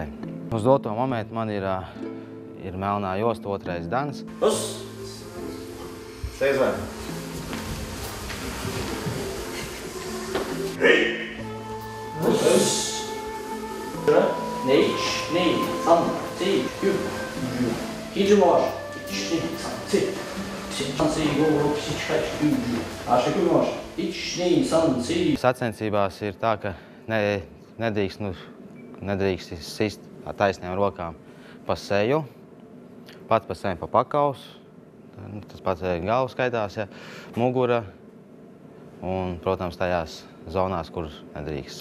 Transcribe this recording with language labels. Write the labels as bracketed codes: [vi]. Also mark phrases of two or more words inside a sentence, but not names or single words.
[lv] Uz doto momentu man ir melnā josta, 2. dans. Uz! Sēzvēr! Hei! Uz! 1, 2, 3, 4, 5, 6, [ja] 肘回し。1、2、3、4、3、4、5、6、7、8、9、10。足首回し。1、2、3、4。 [lv] Sacensībās ir tā, ka nedrīkst sist taisnām rokām pa seju, pats pa sevi pa pakausu, tas pats galva skaitās, ja, mugura un, protams, tajās zonās, kur nedrīkst.